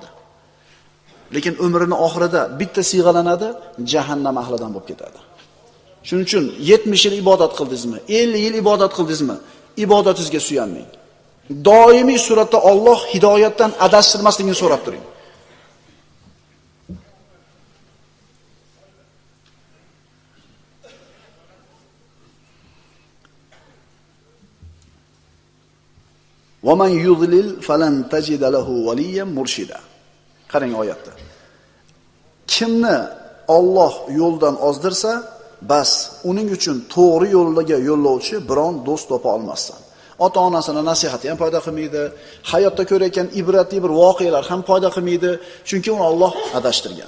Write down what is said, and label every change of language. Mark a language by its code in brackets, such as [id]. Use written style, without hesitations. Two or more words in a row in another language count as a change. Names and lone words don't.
[uz] Lekin umrining oxirida bitta siyg'alanadi, jahannam ahlidan bo'lib ketadi. Shuning uchun 70 yil ibodat qildingizmi, 50 yil ibodat qildingizmi, ibodatingizga suyanmang. Doimiy suratda Alloh hidoyatdan adashtirmasligini so'rab turing. [ar] وَمَنْ يُضْلِلْ فَلَنْ تَجِدَ لَهُ وَلِيًّا مُرْشِدًا. [uz] Qarang oyatda. Kimni Alloh yo'ldan ozdirsa, bas uning uchun to'g'ri yo'lga yo'llovchi biron do'st topa olmassan. Ota-onasini nasihati ham foyda qilmaydi, hayotda ko'rayotgan ibratli bir voqealar ham foyda qilmaydi, chunki uni Alloh adashtirgan.